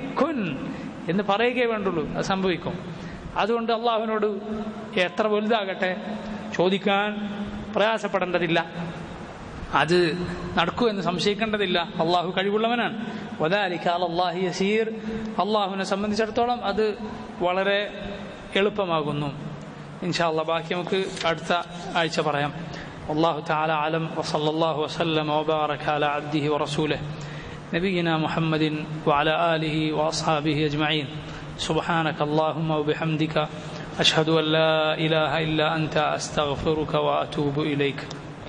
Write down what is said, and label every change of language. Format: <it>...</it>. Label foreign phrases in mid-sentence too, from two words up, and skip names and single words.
<ml>കുൻ എന്ന് പറയുകയേ വേണ്ടുള്ളൂ, അത് സംഭവിക്കും. അതുകൊണ്ട് അള്ളാഹുവിനോട് എത്ര വലുതാകട്ടെ ചോദിക്കാൻ പ്രയാസപ്പെടേണ്ടതില്ല, അത് നടക്കൂ എന്ന് സംശയിക്കേണ്ടതില്ല. അള്ളാഹു കഴിവുള്ളവനാണ്.</ml> <ar>وذلك على الله يسير.</ar> <ml>അള്ളാഹുവിനെ സംബന്ധിച്ചിടത്തോളം അത് വളരെ എളുപ്പമാകുന്നു.</ml> <ar>إن شاء الله</ar> <ml>ബാക്കി നമുക്ക് അടുത്ത ആഴ്ച പറയാം.</ml> <ar>والله تعالى أعلم وصلى الله وسلم وبارك على عبده ورسوله نبينا محمد وعلى آله وأصحابه أجمعين. سبحانك اللهم وبحمدك أشهد أن لا إله إلا أنت أستغفرك وأتوب إليك.</ar>